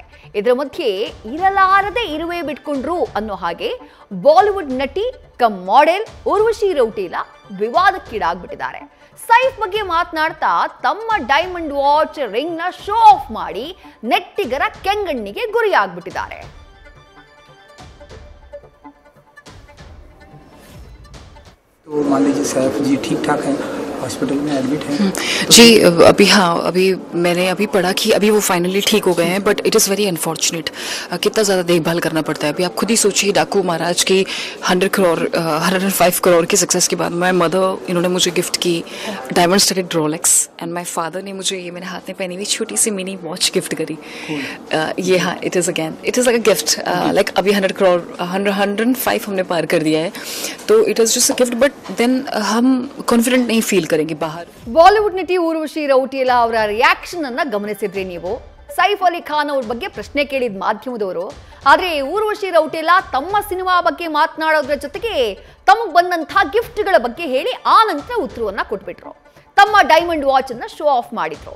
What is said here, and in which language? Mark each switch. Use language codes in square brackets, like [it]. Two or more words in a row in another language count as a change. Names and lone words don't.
[kn] ಇದರ ಮಧ್ಯೆ ಇರಲಾರದೆ ಇರುವೆ ಬಿಟ್ಕೊಂಡ್ರು ಅನ್ನೋ ಹಾಗೆ ಬಾಲಿವುಡ್ ನಟಿ [en] cum model [kn] ಉರ್ವಶಿ ರೌಟೇಲಾ ವಿವಾದಕ್ಕೀಡಾಗ್ಬಿಟ್ಟಿದ್ದಾರೆ. ಸೈಫ್ ಬಗ್ಗೆ ಮಾತನಾಡ್ತಾ ತಮ್ಮ [en] diamond watch ring [kn] ನ [en] show off [kn] ಮಾಡಿ ನೆಟ್ಟಿಗರ ಕೆಂಗಣ್ಣಿಗೆ ಗುರಿಯಾಗ್ಬಿಟ್ಟಿದ್ದಾರೆ. [hi] तो मान लीजिए सैफ जी ठीक ठाक हैं, हॉस्पिटल में एडमिट हैं जी। अभी हाँ, अभी मैंने अभी पढ़ा कि अभी वो फाइनली ठीक हो गए हैं, [en] but it is very unfortunate. [hi] कितना ज़्यादा देखभाल करना पड़ता है। अभी आप खुद ही सोचिए, डाकू महाराज की 105 करोड़ की सक्सेस के बाद [en] my mother, [hi] इन्होंने मुझे गिफ्ट की [en] diamond studded Rolex, and my father [hi] ने मुझे ये मेरे हाथ में पहनी हुई छोटी सी [en] mini watch [hi] गिफ्ट करी। ये हाँ, [en] it is like a gift. [hi] लाइक अभी 100 करोड़ 105 हमने पार कर दिया है, तो [en] it is just a gift, but then [hi] हम कॉन्फिडेंट नहीं फील करेंगे बाहर। [kn] ಬಾಲಿವುಡ್ ನಟಿ ಉರ್ವಶಿ ರೌಟೇಲಾ ಅವರ ರಿಯಾಕ್ಷನ್ ಅನ್ನ ಗಮನಿಸಿದ್ರಿ ನೀವು. ಸೈಫ್ ಅಲಿ ಖಾನ್ ಅವ್ರ ಬಗ್ಗೆ ಪ್ರಶ್ನೆ ಕೇಳಿದ ಮಾಧ್ಯಮದವರು, ಆದ್ರೆ ಉರ್ವಶಿ ರೌಟೇಲಾ ತಮ್ಮ ಸಿನಿಮಾ ಬಗ್ಗೆ ಮಾತನಾಡೋದ್ರ ಜೊತೆಗೆ ತಮಗೆ ಬಂದಂತಹ ಗಿಫ್ಟ್ಗಳ ಬಗ್ಗೆ ಹೇಳಿ ಆ ನಂತರ ಉತ್ತರವನ್ನ ಕೊಟ್ಬಿಟ್ರು. ತಮ್ಮ [en] diamond watch [kn] ಅನ್ನ [en] show off [kn] ಮಾಡಿದ್ರು.